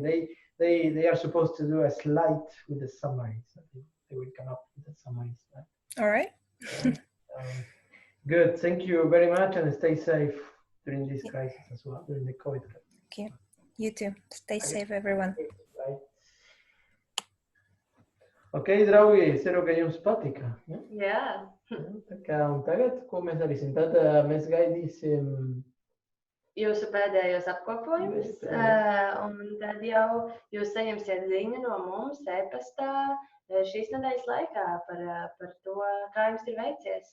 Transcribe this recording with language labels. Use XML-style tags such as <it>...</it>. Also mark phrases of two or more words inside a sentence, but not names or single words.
<en>They are supposed to do a slide with the summary. So they will come up with the summary slide. All right. Good. Thank you very much, and stay safe during this crisis as well, during the COVID. Okay. You too. Stay safe, everyone. Bye.</en> <lv>Okay, draugi, ceru, ka jums patika. Ja? Jā. Tā kā, un tagad, ko mēs darīsim? Tad mēs gaidīsim Jūsu pēdējos apkopojumus, un tad jau jūs saņemsiet ziņu no mums e-pastā šīs nedēļas laikā par to, kā jums ir veicies.</lv>